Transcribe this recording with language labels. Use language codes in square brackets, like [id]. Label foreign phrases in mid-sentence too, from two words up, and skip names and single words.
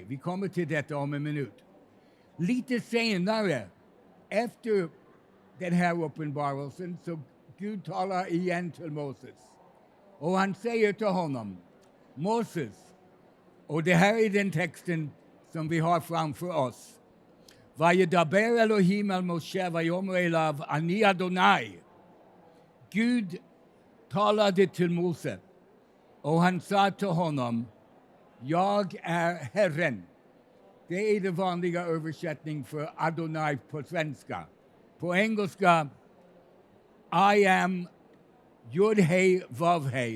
[sv] Vi kommer till detta om en minut. Lite senare, efter den här uppenbarelsen, så Gud talar igen till Moses. Och han säger till honom, Moses, och det här är den texten som vi har framför oss. [he] וידבר אלהים אל משה ויאמר אליו אני אדני. [sv] Gud talade till Mose och han sa till honom, jag är Herren. Det är den vanliga översättningen för Adonai på svenska. På engelska, [en] I am [sv] Jud-Hei Vav-Hei.